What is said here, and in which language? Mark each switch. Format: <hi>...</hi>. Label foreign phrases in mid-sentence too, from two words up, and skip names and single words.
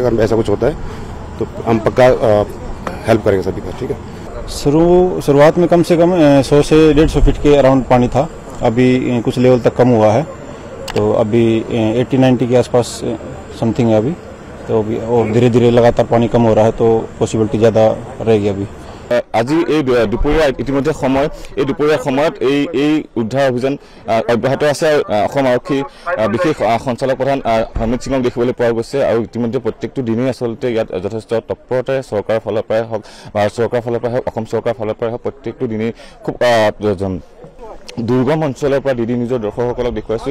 <hi>अगर ऐसा कुछ होता है तो हम पक्का हेल्प करेंगे सभी का। ठीक है, शुरुआत में कम से कम 100 से 150 फीट के अराउंड पानी था। अभी कुछ लेवल तक कम हुआ है, तो अभी 80-90 के आसपास समथिंग है अभी। तो अभी और धीरे धीरे लगातार पानी कम हो रहा है, तो पॉसिबिलिटी ज़्यादा रहेगी अभी।</hi> <as>আজি এই দুপৰীয়া ইতিমধ্যে এই দুপৰীয়া সময়ত এই উদ্ধাৰ অভিযান অব্যাহত আছে। অসম আৰক্ষী বিশেষ সঞ্চালক প্ৰধান হৰমিত সিঙক দেখিবলৈ পোৱা গৈছে আৰু ইতিমধ্যে প্ৰত্যেকটো দিনেই আচলতে ইয়াত যথেষ্ট তৎপৰতাৰে চৰকাৰৰ ফালৰ পৰাই হওক, ভাৰত চৰকাৰৰ ফালৰ পৰাই হওক, অসম চৰকাৰৰ ফালৰ পৰাই হওক, প্ৰত্যেকটো দিনেই খুব দুৰ্গম অঞ্চলৰ পৰা DD নিউজৰ দৰ্শকসকলক দেখুৱাইছোঁ।</as>